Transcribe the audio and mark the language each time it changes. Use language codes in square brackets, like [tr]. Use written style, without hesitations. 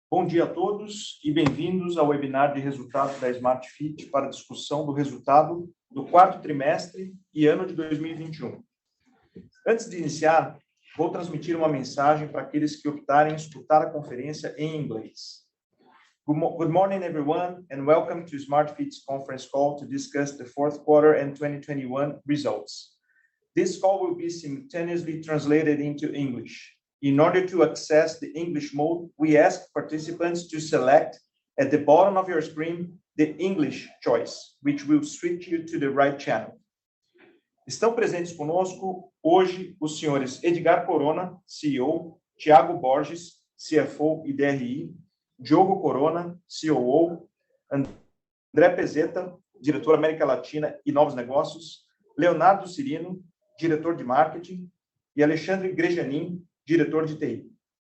[pt] Bom dia a todos e bem-vindos ao webinar de resultados da Smart Fit para a discussão do resultado do quarto trimestre e ano de 2021. Antes de iniciar, vou transmitir uma mensagem para aqueles que optarem em escutar a conferência em inglês. [en] Good morning, everyone, and welcome to Smart Fit's conference call to discuss the fourth quarter and 2021 results. This call will be simultaneously translated into English. In order to access the English mode, we ask participants to select at the bottom of your screen the English choice, which will switch you to the right channel. [pt] Estão presentes conosco hoje os senhores Edgar Corona, CEO, Thiago Borges, CFO e DRI, Diogo Corona, COO, André Pezeta, diretor América Latina e Novos Negócios, Leonardo Cirino, diretor de Marketing, e Alexandre Grejanin, diretor de TI.